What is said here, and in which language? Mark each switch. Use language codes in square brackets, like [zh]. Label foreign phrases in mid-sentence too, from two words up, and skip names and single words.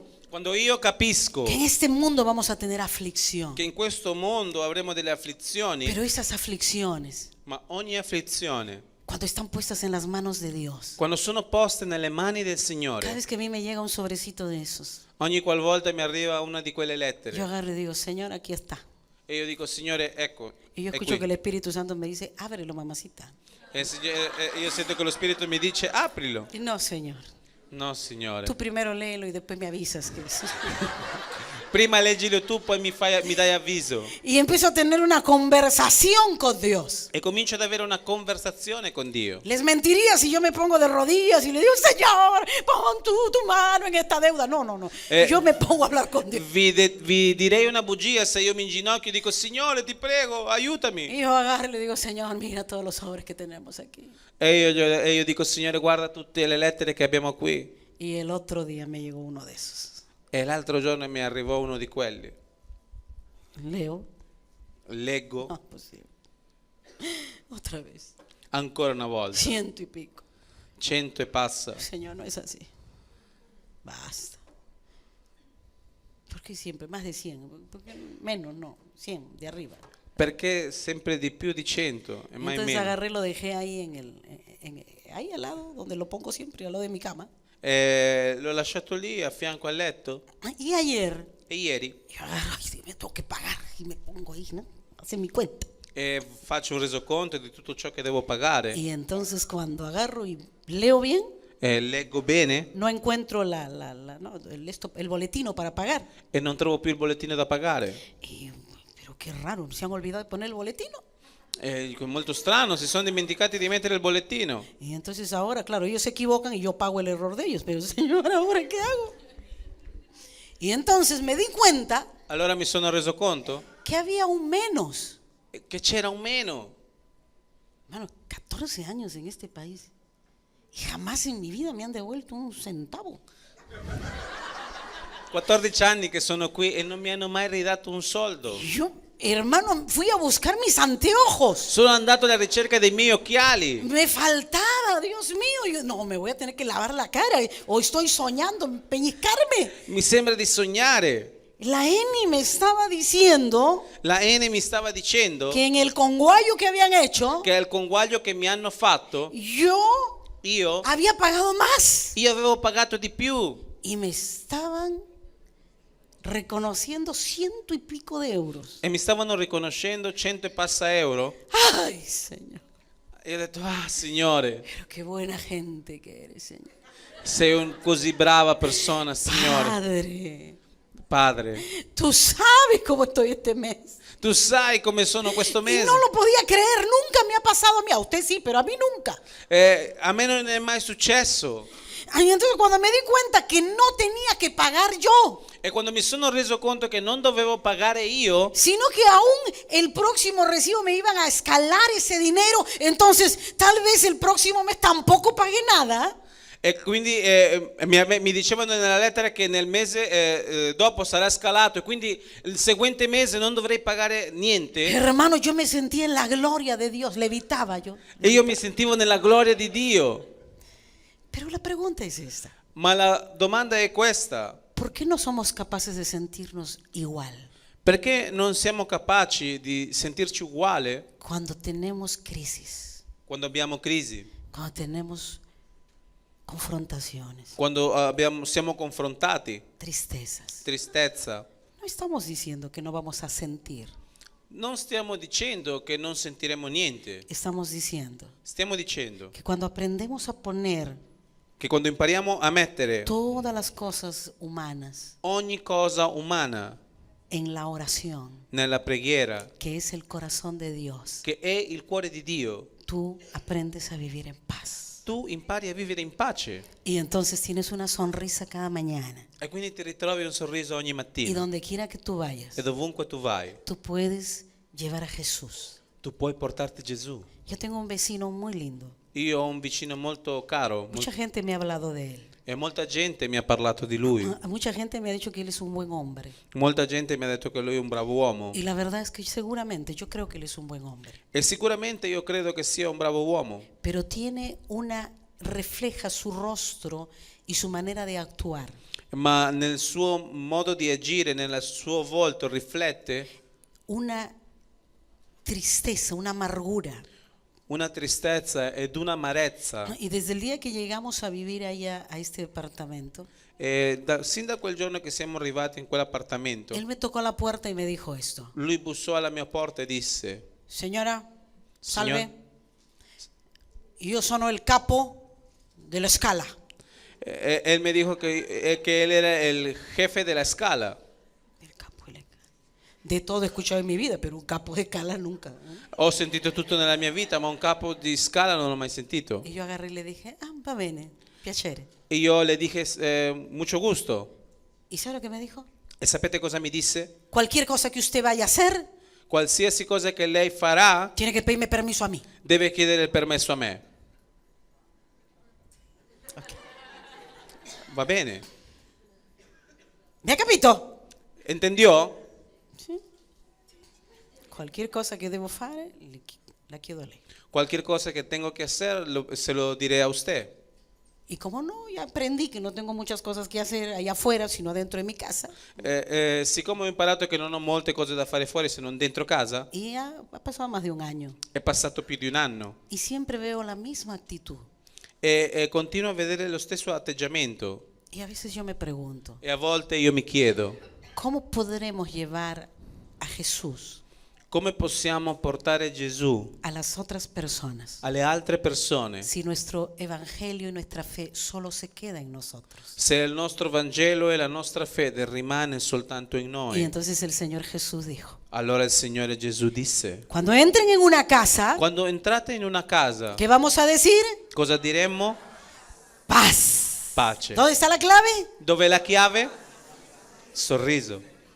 [it] Quando io capisco [es] que en este mundo vamos a tener aflicción, [it] che in questo mondo avremo delle afflizioni, [es] pero esas aflicciones, [it] ma ogni afflizione, [es] cuando están puestas en las manos de Dios, [it] quando sono poste nelle mani del [es] cada [it] Signore, [es] vez que a mí me llega un sobrecito de esos, [it] ogni qualvolta mi arriva una di quelle [es] yo [it] lettere, [es] agarro y digo, Señor, aquí está. [it] E io dico, Signore, ecco, [es] Y yo [it] è [es] escucho [it] qui. [es] que el Espíritu Santo me dice, ábrelo, mamacita. [it] Io sento che lo Spirito mi dice, aprilo. [es] Y no, Señor. [it] No, Signore. [es] Tú primero léelo y después me avisas. [it] Prima leggilo tu, poi mi dai avviso. [es] Y empiezo a tener una conversación con Dios. [it] E comincio ad avere una conversazione con Dio. [es] Les mentiría si yo me pongo de rodillas y le digo, Señor, pon tu mano en esta deuda. No, no, no. Yo me pongo a hablar con Dios. [it] Vi direi una bugia se io mi inginocchio e dico, Signore, ti prego, aiutami. [es] Y yo agarro y le digo, Señor, mira todos los sobres que tenemos aquí. [it] E io dico, Signore, guarda tutte le lettere che abbiamo qui. [es] Y el otro día me llegó uno de esos. [it] E l'altro giorno mi arrivò uno di quelli. [es] Leo. [it] Leggo [es] Ah, pues sí. Otra vez. [it] ancora una volta. [es] 100 y pico. [it] 100 e passa. [es] Señor, no es así. Basta. ¿Por qué siempre? Más de 100. ¿Por qué menos? No. 100 de arriba. [it] Perché sempre di più di 100 e mai [es] Entonces [it] meno. [es] agarré y lo dejé ahí ahí al lado, donde lo pongo siempre, al lado de mi cama. [it] L'ho lasciato lì a fianco al letto [es] Y ayer, [it] e ieri [es] yo agarro y me tengo que pagar y me pongo ahí, ¿no? Hacer mi cuenta. [it] faccio un resoconto di tutto ciò che devo pagare. [es] Y entonces cuando agarro y leo bien, [it] Leggo bene [es] no encuentro no, el boletino para pagar. [it] e non trovo più il bollettino da pagare. [es] Pero qué raro, se han olvidado de poner el boletino. [it] Dico, è molto strano, si sono dimenticati di mettere il bollettino. [es] Y entonces ahora, claro, ellos se equivocan y yo pago el error de ellos. Pero Señor, ¿ahora qué hago? Y entonces me di cuenta [it] Allora mi sono reso conto [es] que había un menos. [it] che c'era un meno. [es] Bueno, 14 años en este país y jamás en mi vida me han devuelto un centavo. [it] 14 anni che sono qui e non mi hanno mai ridato un soldo. [es] Y yo, hermano, fui a buscar mis anteojos. [it] Sono andato alla ricerca dei miei occhiali. [es] Me faltaba, Dios mío. Yo, no, me voy a tener que lavar la cara. O estoy soñando, peñiscarme. [it] Mi sembra di sognare. [es] La Eni me estaba diciendo [it] La Eni mi stava dicendo [es] que en el conguayo que habían hecho, [it] che al conguaglio che mi hanno fatto [es] yo había pagado más. [it] io avevo pagato di più [es] Y me estaban reconociendo 100 y pico de euros. [it] e mi stavano riconoscendo 100 e passa euro. [es] Ay, Señor. [it] E ho detto, Signore, [es] Pero qué buena gente que eres, Señor. [it] sei un così brava persona, Signore. [es] Padre, [it] Padre, [es] tú sabes cómo estoy este mes. [it] tu sai come sono questo [es] Y [it] mese. [es] no lo podía creer, nunca me ha pasado a mí. A usted sí, pero a mí nunca. [it] A me non è mai successo. [es] Ay, entonces cuando me di cuenta que no tenía que pagar yo, [it] E quando mi sono reso conto che non dovevo pagare io, [es] sino que aún el próximo recibo me iban a escalar ese dinero, entonces tal vez el próximo mes tampoco pagué nada. [it] e quindi mi dicevano nella lettera che nel mese dopo sarà scalato e quindi il seguente mese non dovrei pagare niente. [es] Hermano, yo me sentía en la gloria de Dios, levitaba yo. [it] E io mi sentivo nella gloria di Dio. [es] Pero la pregunta es esta: [it] Ma la domanda è questa: [es] ¿por qué no somos capaces de sentirnos igual [it] perché non siamo capaci di sentirci uguale [es] cuando tenemos crisis, [it] quando abbiamo crisi, [es] cuando tenemos confrontaciones, [it] quando siamo confrontati, [es] tristezas? [it] tristezza? [es] No estamos diciendo que no vamos a sentir, [it] Non stiamo dicendo che non sentiremo niente, [es] estamos diciendo [it] stiamo dicendo [es] que cuando aprendemos a poner [it] che quando impariamo a mettere [es] todas las cosas humanas [it] ogni cosa umana [es] en la oración, [it] nella preghiera, [es] que es el corazón de Dios, [it] che è il cuore di Dio, [es] tú aprendes a vivir en paz. [it] tu impari a vivere in pace [es] Y entonces tienes una sonrisa cada mañana. [it] e quindi ti ritrovi un sorriso ogni [es] Y [it] mattina. [es] donde quiera que tú vayas, [it] E dovunque tu vai, [es] tú puedes llevar a Jesús. [it] tu puoi portarti Gesù. [es] Yo tengo un vecino muy lindo. [it] Io ho un vicino molto caro [es] Mucha gente me ha hablado de él. [it] e molta gente mi ha parlato di lui. [es] Mucha gente me ha dicho que él es un buen hombre. [it] Molta gente mi ha detto che lui è un bravo uomo [es] Y la verdad es que seguramente yo creo que él es un buen hombre. [it] e sicuramente io credo che sia un bravo uomo, [es] Pero refleja su rostro y su manera de actuar [it] ma nel suo modo di agire, nel suo volto riflette [es] una tristeza, una amargura. [it] una tristezza ed un'amarezza. [es] Y desde el día que llegamos a vivir allá, a este departamento, [it] Sin da quel giorno che siamo arrivati in quell'appartamento, [es] él me tocó la puerta y me dijo esto: [it] lui bussò alla mia porta e disse: [es] señora, salve, [it] Signor- [es] yo sono el capo de la escala. Él me dijo que él era el jefe de la escala. El capo de la escala. De todo he escuchado en mi vida, pero un capo de escala nunca. [it] Ho sentito tutto nella mia vita, ma un capo di scala non l'ho mai sentito. [es] Y yo agarré y le dije: ah, [it] va bene, piacere. E io [es] le dije mucho gusto. ¿Y sabe lo que me dijo? [it] E sapete cosa mi disse? [es] Cualquier cosa que usted vaya a hacer, [it] Qualsiasi cosa che lei farà [es] tiene que pedirme permiso a mí. [it] deve chiedere il permesso a me. Va bene. ¿Me ha capito? [es] Entendió? Cualquier cosa que debo [it] fare, la chiedo a lei. [es] Cualquier cosa que tengo que hacer, se lo diré a usted. Y como no, ya aprendí que no tengo muchas cosas que hacer allá afuera, sino dentro de mi casa. [it] Siccome ho imparato che non ho molte cose da fare fuori se non dentro casa, [es] Y ya ha pasado más de un año. [it] è passato più di un anno. [es] Y siempre veo la misma actitud. [it] E continuo a vedere lo stesso atteggiamento. [es] Y a veces yo me pregunto, [it] E a volte io mi chiedo, [es] ¿cómo podremos llevar a Jesús [it] come possiamo portare Gesù [es] a las otras personas [it] alle altre persone [es] si nuestro evangelio y nuestra fe solo se queda en nosotros? [it] se il nostro Vangelo e la nostra fede rimane soltanto in [es] Y [it] noi? [es] entonces el Señor Jesús dijo: [it] Allora il Signore Gesù disse: [es] cuando entren en una casa, [it] quando entrate in una casa, [es] ¿qué vamos a decir? [it] cosa diremmo? [es] Paz. [it] Pace. [es] ¿Dónde está la clave? [it] Dov'è la chiave? Sorriso.